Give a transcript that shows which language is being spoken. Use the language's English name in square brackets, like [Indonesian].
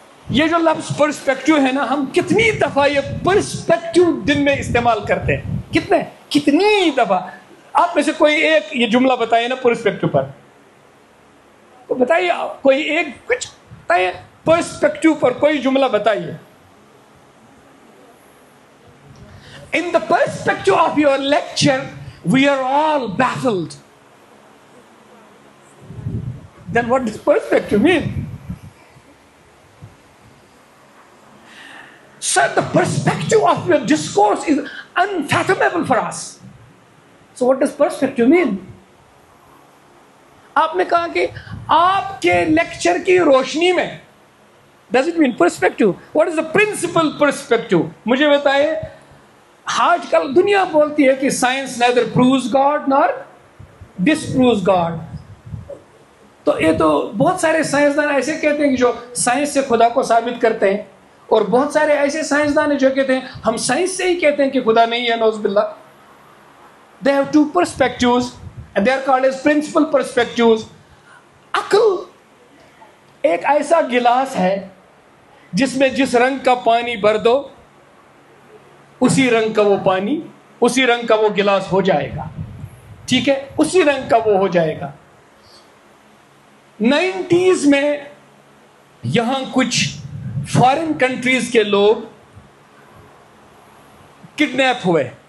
[Urdu] یہ جو لفظ پرسپیکٹو ہے نا, ہم کتنی دفعہ یہ پرسپیکٹو دن میں استعمال کرتے ہیں, کتنی دفعہ. آپ میں سے کوئی ایک یہ جملہ بتائیے نا پرسپیکٹو پر, تو بتائیے کوئی ایک کچھ بتائیے پرسپیکٹو پر کوئی جملہ بتائیے. [English] In the perspective of your lecture, we are all baffled. Then what does perspective mean? Sir, the perspective of your discourse is unfathomable for us. So what does perspective mean? [Urdu] آپ نے کہا کہ آپ کے lecture کی روشنی میں, [English] does it mean perspective? What is the principal perspective? [Urdu] مجھے بتائیے. آج کل دنیا بولتی ہے کہ science [English] neither proves God nor disproves God. [Urdu] تو یہ تو بہت سارے سائنسدان ایسے کہتے ہیں کہ جو سائنس سے خدا کو ثابت کرتے ہیں, اور بہت سارے ایسے سائنسدان ہیں جو کہتے ہیں ہم سائنس سے ہی کہتے ہیں کہ خدا نہیں ہے, نعوذ باللہ. [English] They have two perspectives and they are called as principal perspectives. [Urdu] عقل ایک ایسا گلاس ہے جس میں جس رنگ کا پانی بھر دو اسی رنگ کا وہ پانی, اسی رنگ کا وہ گلاس ہو جائے گا. ٹھیک ہے, اسی رنگ کا وہ ہو جائے گا. 90s میں یہاں کچھ فارن کنٹریز کے لوگ کڈنیپ ہوئے.